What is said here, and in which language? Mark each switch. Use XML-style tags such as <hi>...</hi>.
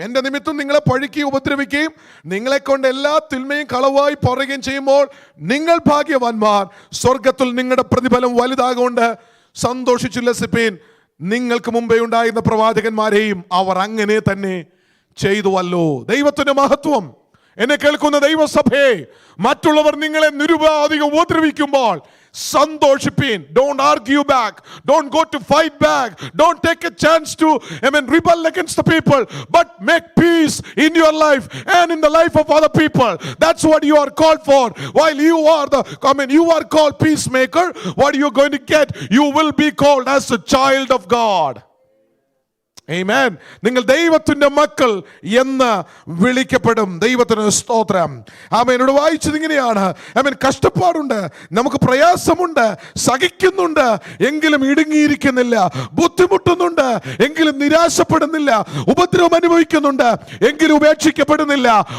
<ml>എൻ്റെ നിമിത്തം നിങ്ങളെ പഴിക്കുകയും ഉപദ്രവിക്കുകയും നിങ്ങളെ കൊണ്ട് എല്ലാ തിന്മയും കളവായി പറയുകയും ചെയ്യുമ്പോൾ നിങ്ങൾ ഭാഗ്യവാന്മാർ, സ്വർഗത്തിൽ നിങ്ങളുടെ പ്രതിഫലം വലുതാകൊണ്ട് സന്തോഷിച്ചുല്ലസിപ്പീൻ. നിങ്ങൾക്ക് മുമ്പേ ഉണ്ടായിരുന്ന പ്രവാചകന്മാരെയും അവർ അങ്ങനെ തന്നെ ചെയ്തുവല്ലോ. ദൈവത്തിന്റെ മഹത്വം. എന്നെ കേൾക്കുന്ന ദൈവസഭയെ, മറ്റുള്ളവർ നിങ്ങളെ നിരുപാധികം ഉപദ്രവിക്കുമ്പോൾ സന്തോഷിപ്പീൻ.</ml> <en>Don't argue back. Don't go to fight back. Don't take a chance to rebel against the people, but make peace in your life and in the life of other people. That's what you are called for. While you are you are called peacemaker, what are you going to get? You will be called as a child of God.</en> <ml>ആമേൻ. നിങ്ങൾ ദൈവത്തിന്റെ മക്കൾ എന്ന് വിളിക്കപ്പെടും. ദൈവത്തിന് സ്തോത്രം. ആമേൻ. എന്നോട് വായിച്ചത് ഇങ്ങനെയാണ്. ആമേൻ. കഷ്ടപ്പാടുണ്ട്, നമുക്ക് പ്രയാസമുണ്ട്, സഹിക്കുന്നുണ്ട്, എങ്കിലും ഇടുങ്ങിയിരിക്കുന്നില്ല. ബുദ്ധിമുട്ടുന്നുണ്ട്, എങ്കിലും നിരാശപ്പെടുന്നില്ല. ഉപദ്രവം അനുഭവിക്കുന്നുണ്ട്, എങ്കിലും ഉപേക്ഷിക്കപ്പെടുന്നില്ല.</ml>